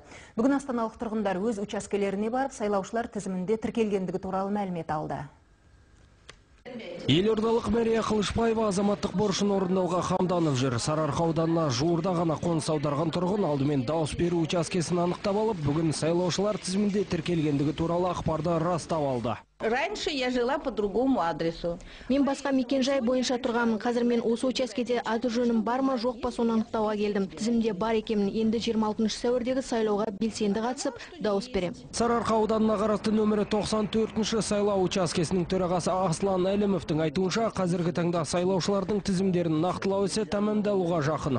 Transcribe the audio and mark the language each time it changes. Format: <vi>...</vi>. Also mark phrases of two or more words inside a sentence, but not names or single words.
<kk>Бүгін астаналық тұрғындар өз учаскелеріне барып, сайлаушылар тізімінде тіркелгендігі туралы мәлімет алды. Елордалық Мәрия Қылышбаева азаматтық борышын орындауға қамданып жүр. Сарыарқа ауданына жуырда ғана қоныс аударған тұрғын алдымен дауыс беру учаскесін анықтап алып, бүгін сайлаушылар тізімінде тіркелгендігі туралы ақпарды растап алды.</kk> <ru>Раньше я жила по другому адресу.</ru> <kk>Мен басқа мекен-жай бойынша тұрғанмын. Қазір мен осы учаскеде аты-жөнім бар ма, жоқ па, соны анықтауға келдім. Тізімде бар екенмін. Енді 26 сәуірдегі сайлауға белсенді қатысып, дауыс берем. Сарыарқа ауданына қарасты нөмірі 94-ші сайлау учаскесінің төрағасы Аслан Әлімовтің айтуынша, қазіргі таңда сайлаушылардың тізімдерін нақтылау ісі тәмамдалуға жақын.</kk>